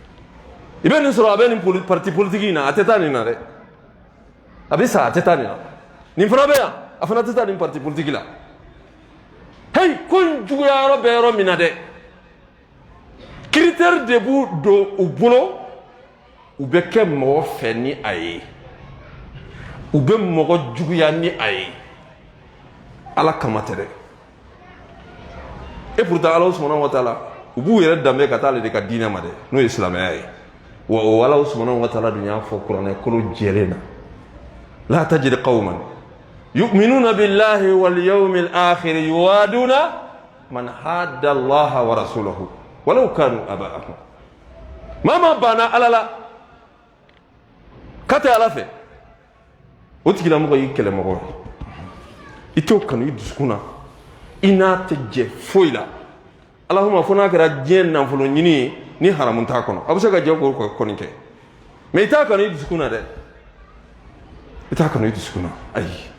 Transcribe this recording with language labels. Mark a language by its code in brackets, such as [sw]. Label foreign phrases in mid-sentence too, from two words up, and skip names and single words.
[bm] i bɛ nin sɔrɔ a bɛ nin [fr] parti politiki [bm] in na a tɛ taa nin na dɛ a bɛ sa a tɛ taa nin na nin fana bɛ yan a fana tɛ taa nin [fr] parti politiki [bm] la hey ko in juguya yɔrɔ bɛ yɔrɔ min na dɛ critère de b'u don u bolo u bɛ kɛ mɔgɔ fɛ ni a ye u bɛ mɔgɔ juguya ni a ye ala kama tɛ dɛ [fr] et pourtant [ar] الله سبحانه وتعالى [bm] u b'u yɛrɛ danbe ka taa ale de ka diinɛ ma dɛ n'o ye silamɛya ye wa o ala subhanahu wa ta'ala dun y'a fɔ kuranɛ kolo jɛlen na [ar] لا تجد قوما يؤمنون بالله واليوم الآخر يوادون من حاد الله ورسوله ولو كانوا آباءهم [bm] mama bana alala kata ala fɛ o tigilamɔgɔ y'i kɛlɛmɔgɔ i t'o kanu i dusukun na i n'a tɛ jɛ foyi la Allahumma fo n'a kɛra diɲɛ nafolo ɲini ye ni haramu t'a kɔnɔ a bɛ se ka jɛ k'o kɔni kɛ mais i t'a kanu i dusukun na dɛ i t'a kanu i dusukun na ayi